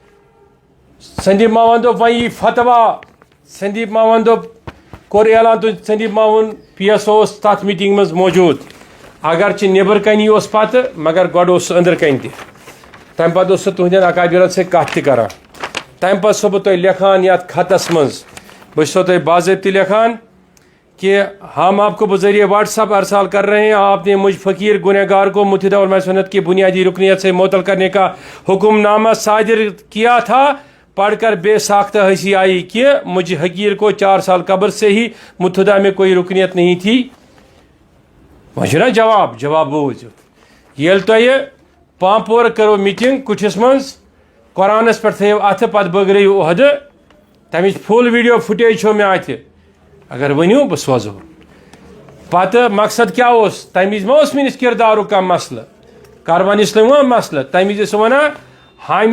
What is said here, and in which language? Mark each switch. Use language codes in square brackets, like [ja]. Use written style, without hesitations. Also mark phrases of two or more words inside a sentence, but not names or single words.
[ks] وۄنۍ یی فتوا سندیپ ماون دوٚپ کوٚر اعلان سندیپ ماوُن PSO اوس تتھ میٖٹنٛگہِ منٛز موٗجوٗد اگرچہِ نیٚبرٕ کَنی اوس پتہٕ مگر گۄڈٕ اوس سُہ أنٛدرٕ کَنۍ تہِ تمہِ پتہٕ اوس سُہ تُہنٛدٮ۪ن اکابرن سۭتۍ کتھ تہِ کران تمہِ پتہٕ چھُسو بہٕ تۄہہِ لیکھان یتھ خطس منٛز بہٕ چھُسو تۄہہِ باضٲبطہٕ لیکھان [ur] کہ ہم آپ کو بذریعہ WhatsApp ارسال کر رہے ہیں آپ نے مجھ فقیر گنہگار کو متحدہ علماء سنت کی بنیادی رکنیت سے معطل کرنے کا حکم نامہ صادر کیا تھا پڑھ کر بے ساختہ ہنسی آئی کہ مجھ حقیر کو 4 سال قبل سے ہی متحدہ میں کوئی رکنیت نہیں تھی [ks] وجہ جواب بوٗزِو ییٚلہِ تۄہہِ پامپور کٔرو میٖٹِنٛگ کُٹھِس منٛز قرآنس پٮ۪ٹھ تھٲیِو اَتھٕ پتہٕ بٲگرٲیِو عہدٕ تمِچ فُل ویٖڈیو فُٹیج چھو مےٚ اَتھِ اگر ؤنِو بہٕ سوزو پتہٕ مقصد کیٛاہ اوس تمہِ وِزِ ما اوس میٲنِس کِردارُک کانٛہہ مسلہٕ کاروان اسلام ما مسلہٕ تمہِ وِزِ ٲسۍ ونان حامی